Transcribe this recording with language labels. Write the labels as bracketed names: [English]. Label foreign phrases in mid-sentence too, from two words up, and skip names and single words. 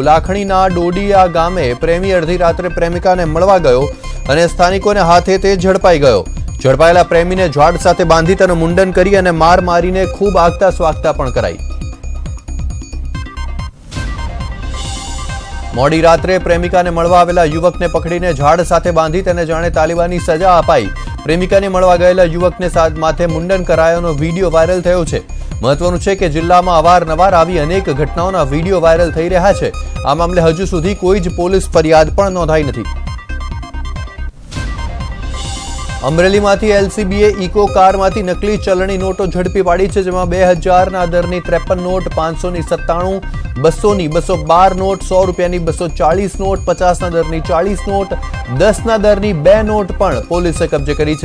[Gujarati] લાખણીના ડોડિયા ગામે પ્રેમી અર્ધી રાત્રે પ્રેમિકાને મળવા ગયો અને સ્થાનિકોને હાથે તે ઝડપાઈ ગયો। ઝડપાયેલા પ્રેમીને ઝાડ સાથે બાંધી તેનું મુંડન કરી અને માર મારીને ખૂબ આગતા સ્વાગતા પણ કરાઈ। મોડી રાત્રે પ્રેમિકાને મળવા આવેલા યુવકને પકડીને ઝાડ સાથે બાંધી તેને જાણે તાલિબાની સજા અપાઈ। પ્રેમિકાને મળવા ગયેલા યુવકને માથે મુંડન કરાયાનો વીડિયો વાયરલ થયો છે। મહત્વનું છે કે જિલ્લામાં અવારનવાર આવી અનેક ઘટનાઓના વીડિયો વાયરલ થઈ રહ્યા છે। આ મામલે હજુ સુધી કોઈ જ પોલીસ ફરિયાદ પણ નોંધાઈ નથી। અમરેલીમાંથી એલસીબીએ ઇકો કારમાંથી નકલી ચલણી નોટો ઝડપી પાડી છે, જેમાં 2000ના દરની 53 નોટ, 500ની 97, 200ની 212 નોટ, 100 રૂપિયાની 240 નોટ, 50ના દરની 40 નોટ, 10ના દરની 2 નોટ પણ પોલીસે કબજે કરી છે.